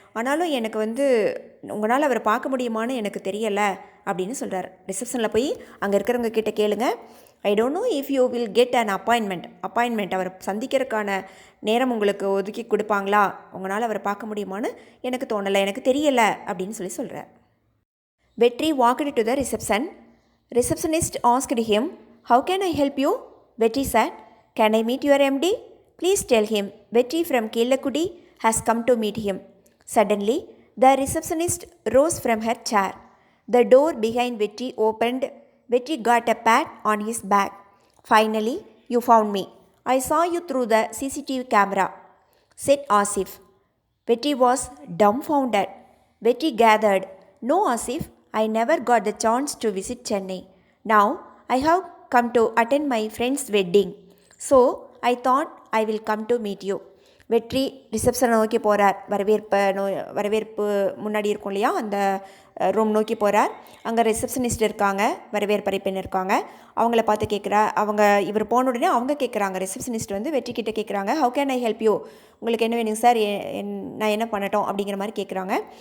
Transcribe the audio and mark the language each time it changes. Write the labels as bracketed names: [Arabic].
[Tamil] ஆனாலும் எனக்கு உங்களால் அவரை பார்க்க முடியுமான்னு எனக்கு தெரியலை" அப்படின்னு சொல்கிறார். ரிசப்ஷனில் போய் அங்கே இருக்கிறவங்க கிட்ட கேளுங்க. [English] "I don't know if you will get an appointment [Tamil] அவரை சந்திக்கிறதுக்கான நேரம் உங்களுக்கு ஒதுக்கி கொடுப்பாங்களா, உங்களால் அவரை பார்க்க முடியுமான்னு எனக்கு தோணலை, எனக்கு தெரியலை" அப்படின்னு சொல்கிறார். [English] Vetri walked to the reception. Receptionist asked him, "How can I help you?" Vetri said, "Can I meet your MD? Please tell him Vetri from Kellakudi has come to meet him." Suddenly, the receptionist rose from her chair. The door behind Vetri opened. Vetri got a pat on his back. "Finally, you found me. I saw you through the CCTV camera," said Asif. Vetri was dumbfounded. Vetri gathered, "No, Asif, I never got the chance to visit Chennai. Now, I have come to attend my friend's wedding. So, I thought I will come to meet you." [Tamil] வெற்றி ரிசப்ஷனை நோக்கி போகிறார். வரவேற்பு முன்னாடி இருக்கும் இல்லையா, அந்த room நோக்கி போகிறார். அங்கே ரிசப்ஷனிஸ்ட் இருக்காங்க, வரவேற்பறை பெண் இருக்காங்க. அவங்கள பார்த்து இவர் போன உடனே அவங்க கேட்குறாங்க, ரிசப்ஷனிஸ்ட் வந்து வெற்றிக்கிட்ட கேட்குறாங்க, [English] how can I help you, [Tamil] உங்களுக்கு என்ன வேணுங்க சார், நான் என்ன பண்ணட்டும் அப்படிங்கிற மாதிரி கேட்குறாங்க.